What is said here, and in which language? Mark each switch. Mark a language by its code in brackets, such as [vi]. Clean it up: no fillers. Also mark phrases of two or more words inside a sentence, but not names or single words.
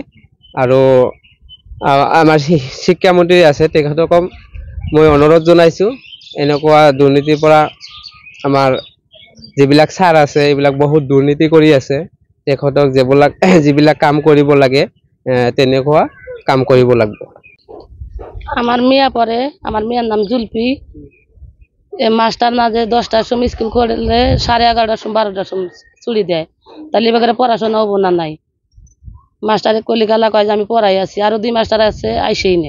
[as] আৰু আমাৰ শিক্ষামন্ত্ৰী আছে, তেখেতকো মই অনুৰোধ জনাইছোঁ এনেকুৱা দুৰ্নীতিৰ পৰা। আমাৰ যিবিলাক ছাৰ আছে এইবিলাক বহুত দুৰ্নীতি কৰি আছে, তেখেতক যিবিলাক কাম কৰিব লাগে তেনেকুৱা কাম কৰিব লাগিব। [bn] আমার মেয়া পড়ে, আমার মেয়ের নাম জুলপি। মাস্টার না যে 10টার সময় স্কুল করলে 11:30টার সময় 12টার সময় ছুটি দেয়, তাহলে এবার পড়াশোনা হবো না নাই। মাস্টারে কলিকালা কয় যে আমি পড়াই আছি, আরো 2 মাস্টার আছে, আইসেই না।